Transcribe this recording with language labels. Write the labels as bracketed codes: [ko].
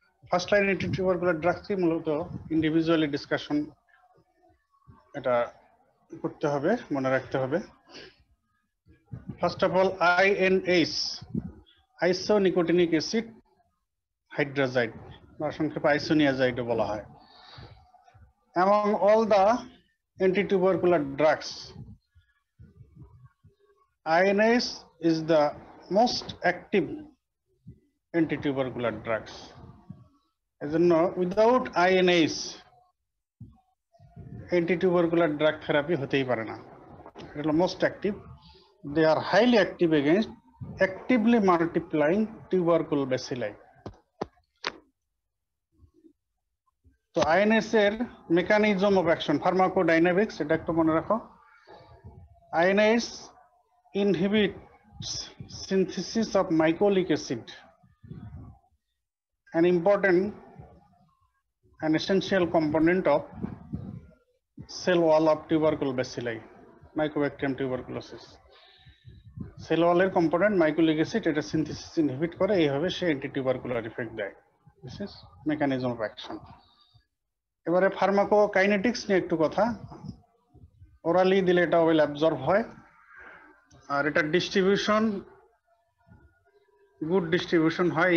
[bn] First line antitubercular drugs কি মূলত individually discussion এটা করতে হবে, মনে রাখতে হবে। ফার্স্ট অফ অল আইএনএইচ, আইসোনিকোটিনিক অ্যাসিড হাইড্রাজাইড বা সংক্ষেপে আইসোনিয়াজাইডও বলা হয়। [en] Among all the antitubercular drugs, INAs is the most active antitubercular drugs. [bn] এজন্য [en] without INAs antitubercular drug therapy [bn] হতেই পারে না। এটা হলো [en] most active. They are highly active against actively multiplying tubercle bacilli. [bn] তো আইএনএস এর মেকানিজম অফ অ্যাকশন, ফার্মাকোডাইনামিক্স, এটা একটু মনে রাখো। [en] INS inhibits synthesis of mycolic acid, an important and essential component of cell wall of tubercle bacilli, Mycobacterium tuberculosis. [bn] Sell ওয়ালের component মাইকোলিক acid এটা synthesis inhibit করে, এইভাবে সে অ্যান্টিটিউবারকুলার ইফেক্ট দেয়। [en] This is mechanism of action. [bn] এবারে ফার্মাকোকাইনেটিক্স নিয়ে একটু কথা। Orally দিলে এটা ওয়েল অ্যাবজর্ব হয়, আর এটা ডিস্ট্রিবিউশন গুড ডিস্ট্রিবিউশন হয়।